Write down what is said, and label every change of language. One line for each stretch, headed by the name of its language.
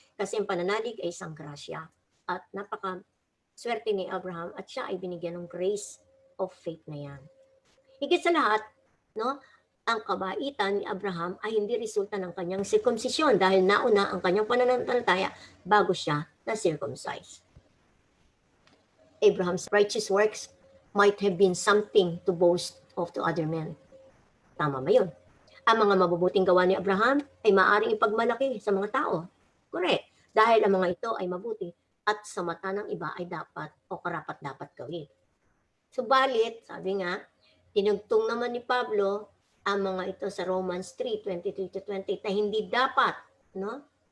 Filipino: Kasi ang pananalig ay isang grasya. At napaka-swerte ni Abraham at siya ay binigyan ng
English: grace of faith
Filipino: na yan. Higit sa lahat, no, ang kabaitan ni Abraham ay hindi resulta ng kanyang circumcision dahil nauna ang kanyang pananampalataya bago siya na-circumcise.
English: Abraham's righteous works might have been something to boast of to other men.
Filipino: Tama ba yun? Ang mga mabubuting gawa ni Abraham ay maaaring ipagmalaki sa mga tao.
English: Correct.
Filipino: Dahil ang mga ito ay mabuti at sa mata ng iba ay dapat o karapat-dapat gawin. Subalit, sabi nga, tinugtong naman ni Pablo ang mga ito sa Romans 3:23-28 na hindi dapat, no,